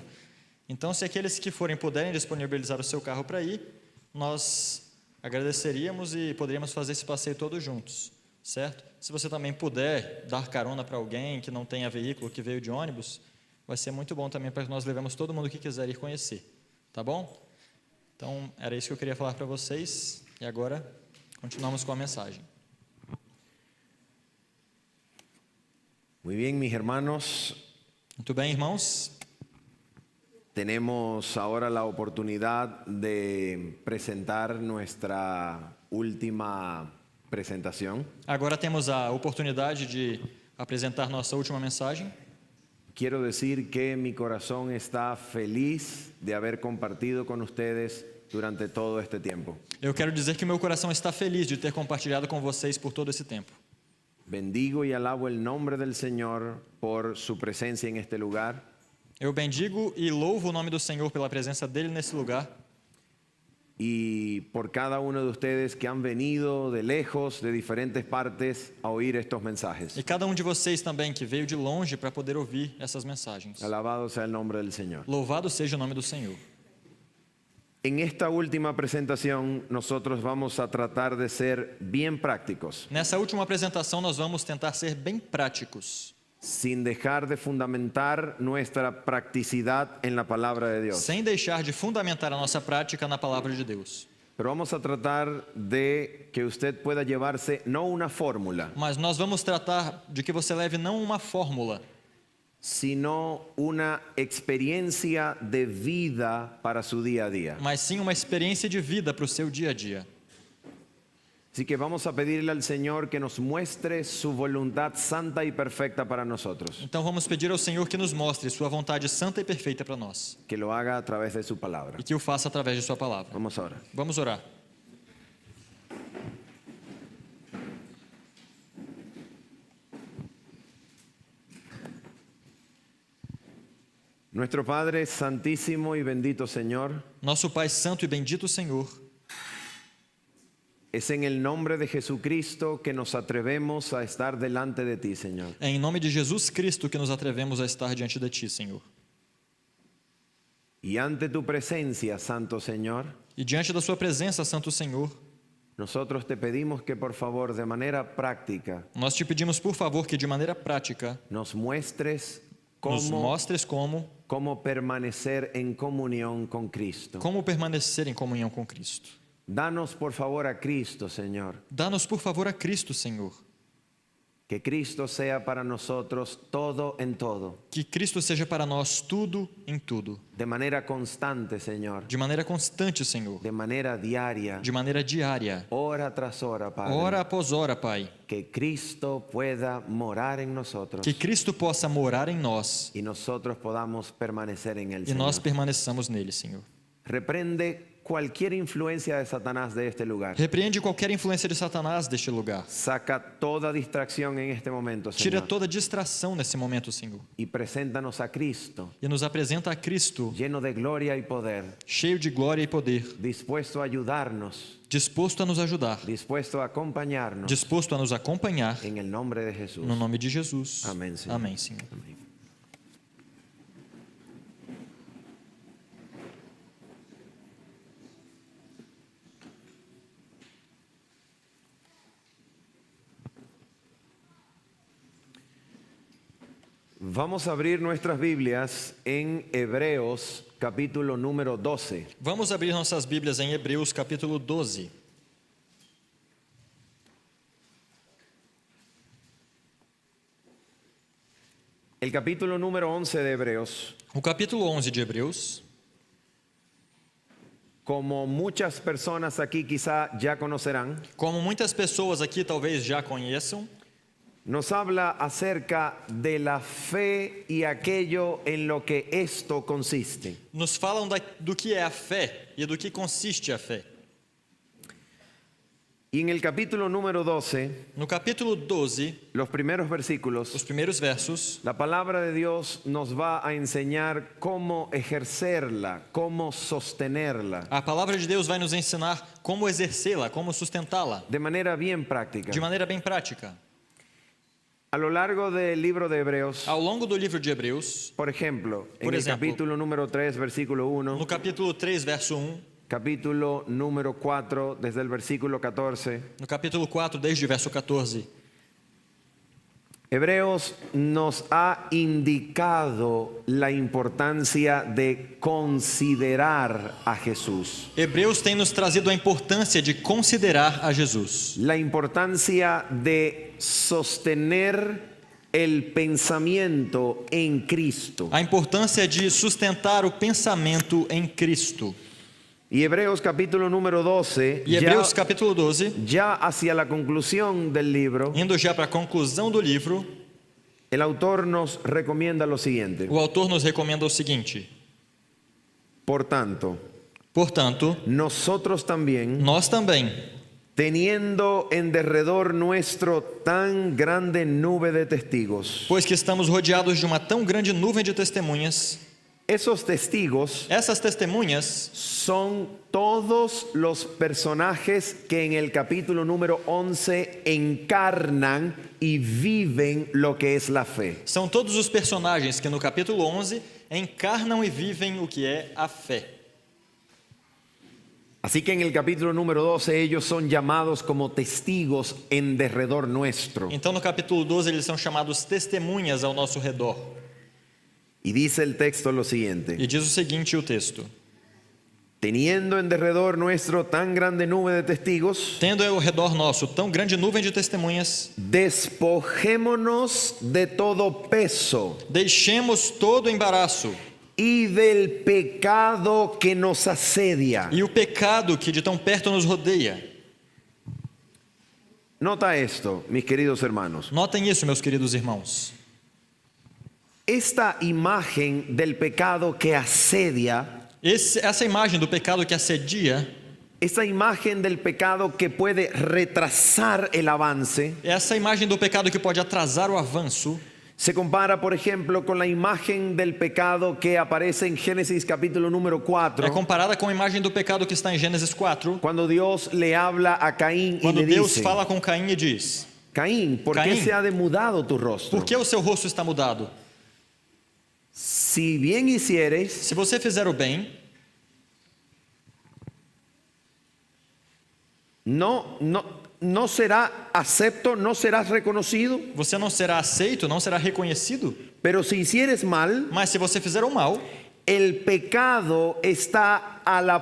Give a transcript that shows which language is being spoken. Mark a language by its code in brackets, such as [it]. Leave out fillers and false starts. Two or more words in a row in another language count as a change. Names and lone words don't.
[pt] Então, se aqueles que forem puderem disponibilizar o seu carro para ir, nós agradeceríamos e poderíamos fazer esse passeio todos juntos, certo? Se você também puder dar carona para alguém que não tenha veículo, que veio de ônibus, vai ser muito bom também para que nós levemos todo mundo que quiser ir conhecer, tá bom? Então, era isso que eu queria falar para vocês, e agora continuamos com a mensagem. [es] Muy bien, mis hermanos. [pt] Muito bem, irmãos. [es] Tenemos ahora la oportunidad de presentar nuestra última presentación. [pt] Agora temos a oportunidade de apresentar nossa última mensagem. [es] Quiero decir que mi corazón está feliz de haber compartido con ustedes durante todo este tiempo. [pt] Eu quero dizer que o meu coração está feliz de ter compartilhado com vocês por todo esse tempo. [es] Bendigo y alabo el nombre del Señor por su presencia en este lugar. [pt] Eu bendigo e louvo o nome do Senhor pela presença dele nesse lugar. [es] Y por cada uno de ustedes que han venido de lejos, de diferentes partes, a oír estos mensajes. [pt] E cada de vocês também que veio de longe para poder ouvir essas mensagens. [es] Alabado sea el nombre del Señor. [pt] Louvado seja o nome do Senhor. [es] En esta última presentación, nosotros vamos a tratar de ser bien prácticos, [pt] Nessa última apresentação, nós vamos tentar ser bem práticos, [es] sin dejar de fundamentar nuestra practicidad en la palabra de Dios. [pt] sem deixar de fundamentar a nossa prática na palavra de Deus. [es] Pero vamos a tratar de que usted pueda llevarse no una fórmula, [pt] Mas nós vamos tratar de que você leve não uma fórmula, [es] sino una experiencia de vida para su día a día. [pt] mas sim uma experiência de vida para o seu dia a dia. [es] Así que vamos a pedirle al Señor que nos muestre su voluntad santa y perfecta para nosotros, [pt] Então vamos pedir ao Senhor que nos mostre sua vontade santa e perfeita para nós, [es] que lo haga a través de su palabra. [pt] e que o faça através de sua palavra. [es] Vamos ahora. [pt] Vamos orar. [es] Nuestro Padre santísimo y bendito Señor, [pt] Nosso Pai santo e bendito Senhor, [es] es en el nombre de Jesucristo que nos atrevemos a estar delante de ti, Señor. [pt] é em nome de Jesus Cristo que nos atrevemos a estar diante de Ti, Senhor. [es] Y ante tu presencia, Santo Señor, [pt] E diante da Sua presença, Santo Senhor, [es] nosotros te pedimos que por favor, de manera práctica, [pt] nós te pedimos, por favor, que de maneira prática [es] nos muestres [pt] nos [es] cómo, [pt] mostres [es] cómo permanecer en comunión con Cristo. [pt] como permanecer em comunhão com Cristo. [es] Danos por favor a Cristo, Señor. [pt] Dá-nos, por favor, a Cristo, Senhor. [es] Que Cristo sea para nosotros todo en todo. [pt] Que Cristo seja para nós tudo em tudo. [es] De manera constante, Señor. [pt] De maneira constante, Senhor. [es] De manera diaria. [pt] De maneira diária. [es] Hora tras hora, Padre. [pt] Hora após hora, Pai. [es] Que Cristo pueda morar en nosotros. [pt] Que Cristo possa morar em nós. [es] Y nosotros podamos permanecer en él, [pt] E nós [es] Señor. [pt] permaneçamos nele, Senhor. [es] Reprende cualquier influencia de Satanás de este lugar. [pt] Repreende qualquer influência de Satanás deste lugar. [es] Saca toda distracción en este momento, [pt] Tira [es] Señor. [pt] toda distração nesse momento, Senhor. [es] Y preséntanos a Cristo, [pt] E nos apresenta a Cristo, [es] lleno de gloria y poder, [pt] cheio de glória e poder, [es] dispuesto a ayudarnos, [pt] disposto a nos ajudar, [es] dispuesto a acompañarnos, [pt] disposto a nos acompanhar, [es] en el nombre de Jesús. [pt] no nome de Jesus. Amém, Senhor. Amém, Senhor. [es] Amén. Vamos a abrir nuestras Biblias en Hebreos capítulo número 12. [pt] Vamos abrir nossas Bíblias em Hebreus capítulo 12. [es] El capítulo número 11 de Hebreos [pt] O capítulo 11 de Hebreus, [es] como muchas personas aquí quizá ya conocerán, [pt] como muitas pessoas aqui talvez já conheçam, [es] nos habla acerca de la fe y aquello en lo que esto consiste. [pt] nos falam do que é a fé e do que consiste a fé. [es] Y en el capítulo número 12, [pt] No capítulo 12, [es] los primeros [pt] os [es] versículos, [pt] primeiros versos, [es] la palabra de Dios nos va a enseñar cómo ejercerla, cómo sostenerla, [pt] a palavra de Deus vai nos ensinar como exercê-la, como sustentá-la, [es] de manera bien práctica. [pt] de maneira bem prática. [es] A lo largo del libro de Hebreos, [pt] Ao longo do livro de Hebreus, [es] por ejemplo, en [pt] Por [es] el ejemplo, capítulo número 3, versículo 1, [pt] no capítulo 3, verso 1, [es] capítulo número 4, desde el versículo 14, [pt] no capítulo 4, desde o verso 14, [es] Hebreos nos ha indicado la importancia de considerar a Jesús, [pt] Hebreus tem nos trazido a importância de considerar a Jesus, [es] la importancia de sostener el pensamiento en Cristo. [pt] a importância de sustentar o pensamento em Cristo. [es] Y Hebreos capítulo número 12, [pt] E Hebreus capítulo 12, [es] ya hacia la conclusión del libro, [pt] indo já para a conclusão do livro, [es] el autor nos recomienda lo siguiente. [pt] o autor nos recomenda o seguinte: [es] Por tanto, [pt] portanto, [es] nosotros también, [pt] nós também, [es] teniendo en derredor nuestro tan grande nube de testigos, [pt] pois que estamos rodeados de uma tão grande nuvem de testemunhas, [es] esos testigos [pt] essas testemunhas [es] son todos los personajes que en el capítulo número 11 encarnan y viven lo que es la fe. [pt] são todos os personagens que no capítulo 11 encarnam e vivem o que é a fé. [es] Así que en el capítulo número 12 ellos son llamados como testigos en derredor nuestro. [pt] Então no capítulo 12 eles são chamados testemunhas ao nosso redor. [es] Y dice el texto lo siguiente: [pt] E diz o seguinte o texto: [es] teniendo en derredor nuestro tan grande nube de testigos, [pt] tendo ao redor nosso tão grande nuvem de testemunhas, [es] despojémonos de todo peso [pt] deixemos todo o embaraço [es] y del pecado que nos asedia. [pt] e o pecado que de tão perto nos rodeia. [es] Nota esto, mis queridos hermanos. [pt] Notem isso, meus queridos irmãos. [es] Esta imagen del pecado que asedia, [pt] Essa imagem do pecado que assedia, [es] esta imagen del pecado que puede retrasar el avance, [pt] essa imagem do pecado que pode atrasar o avanço, [es] se compara, por ejemplo, con la imagen del pecado que aparece en Génesis capítulo número [pt] é 4, comparada com a imagem do pecado que está em Gênesis 4, [es] cuando Dios le habla a Caín y [pt] quando [es] le [pt] Deus [es] dice: [pt] fala com Caim e diz: [es] Caín, ¿por qué Caín, se ha demudado tu rostro? [pt] por que o seu rosto está mudado? [es] Si bien hicieres, [pt] Se você fizer o bem, [es] no será acepto, no serás reconocido, [pt] você não será aceito, não será reconhecido. [es] pero si hicieres mal, [pt] Mas se você fizer o mal, [es] el pecado está a la